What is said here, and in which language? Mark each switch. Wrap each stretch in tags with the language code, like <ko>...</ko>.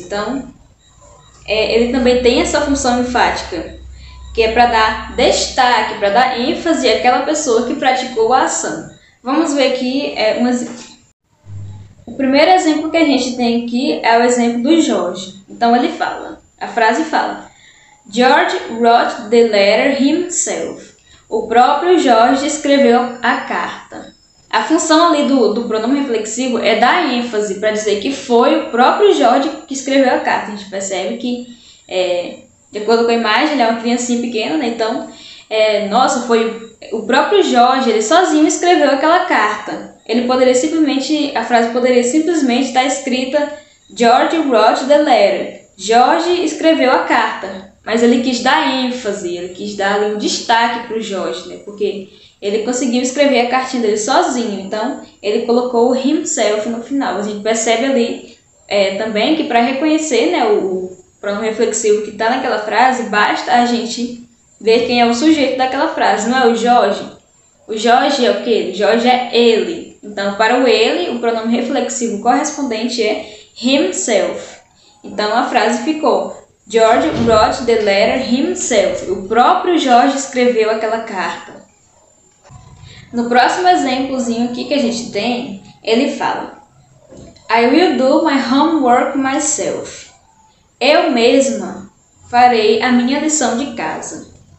<pt>Então, ele também tem essa função enfática, que é para dar destaque, para dar ênfase àquela pessoa que praticou a ação. Vamos ver aqui o primeiro exemplo que a gente tem aqui é o exemplo do Jorge. Então a frase fala:</pt> <en>George wrote the letter himself.</en> <pt>O próprio Jorge escreveu a carta. A função ali do pronome reflexivo é dar ênfase para dizer que foi o próprio Jorge que escreveu a carta. A gente percebe que, de acordo com a imagem, ele é uma criancinha pequena, né? Então, nossa, foi o próprio Jorge, ele sozinho escreveu aquela carta. A frase poderia simplesmente estar escrita</pt> <en>George wrote the letter.</en> <pt>Jorge escreveu a carta. Mas ele quis dar ênfase, ele quis dar ali um destaque para o Jorge, né? Porque ele conseguiu escrever a cartinha dele sozinho. Então, ele colocou o himself no final. A gente percebe ali também que para reconhecer, né, o pronome reflexivo que está naquela frase, basta a gente ver quem é o sujeito daquela frase. Não é o Jorge? O Jorge é o quê? O Jorge é ele. Então, para o ele, o pronome reflexivo correspondente é himself. Então, a frase ficou:</pt> <en>George wrote the letter himself.</en> <pt>O próprio Jorge escreveu aquela carta. No próximo exemplozinho aqui que a gente tem, ele fala:</pt> <en>I will do my homework myself.</en> <pt>Eu mesma farei a minha lição de casa.</pt>